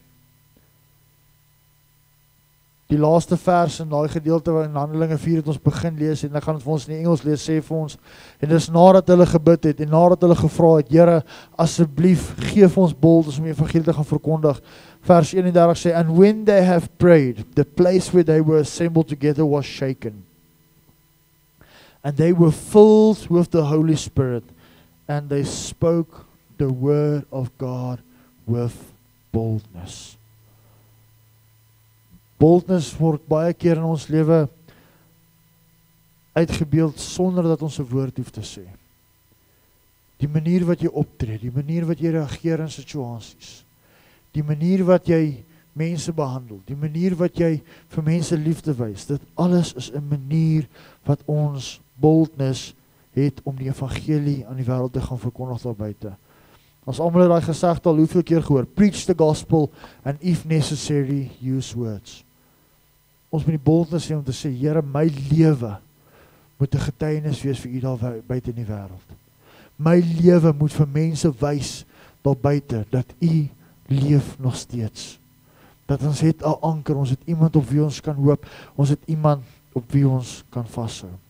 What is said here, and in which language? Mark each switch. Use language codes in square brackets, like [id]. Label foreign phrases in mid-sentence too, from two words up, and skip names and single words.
[af] Die laaste vers in daai gedeelte in Handelinge 4 het ons begin lees, en ek gaan dit vir ons in die Engels lees, sê vir ons, en dis nadat hulle gebid het, en nadat hulle gevra het, Here, asseblief, gee vir ons boldness om die evangelie te gaan verkondig. Vers 31 sê, [en] and when they have prayed, the place where they were assembled together was shaken. And they were filled with the Holy Spirit, and they spoke the word of God with boldness. [af] Boldness word baie keer in ons lewe uitgebeeld sonder dat ons 'n woord hoef te sê. Die manier wat jy optree, die manier wat jy reageer in situasies, die manier wat jy mense behandel, die manier wat jy vir mense liefde wys, dit alles is 'n manier wat ons boldness het om die evangelie aan die wêreld te gaan verkondig daar buite. Ons almal het daai gesegde al hoeveel keer gehoor, [en] preach the gospel and if necessary use words. [af] Ons moet die boldness hê om te sê, Here, my lewe moet 'n getuienis wees vir u daar buite in die wêreld. My lewe moet vir mense wys daar buite dat u leef nog steeds. Dat ons het 'n anker, ons het iemand op wie ons kan hoop, ons het iemand op wie ons kan vashou.